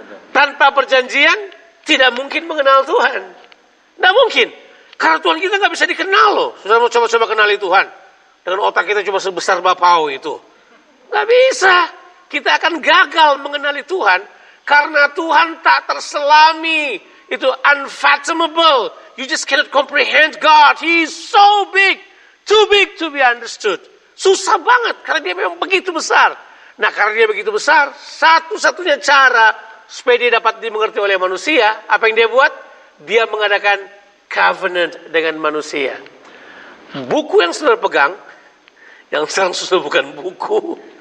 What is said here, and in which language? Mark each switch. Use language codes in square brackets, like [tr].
[id] Tanpa perjanjian tidak mungkin mengenal Tuhan. Tidak mungkin. Karena Tuhan kita nggak bisa dikenal loh. Sudah mau coba-coba kenali Tuhan dengan otak kita cuma sebesar bapau itu. Nggak bisa. Kita akan gagal mengenali Tuhan karena Tuhan tak terselami. Itu unfathomable. [en] You just cannot comprehend God. He is so big. Too big to be understood. [id] Susah banget karena dia memang begitu besar. Nah karena dia begitu besar, satu-satunya cara supaya dia dapat dimengerti oleh manusia, apa yang dia buat? Dia mengadakan covenant dengan manusia. Buku yang saudara pegang, yang sekarang sudah bukan buku.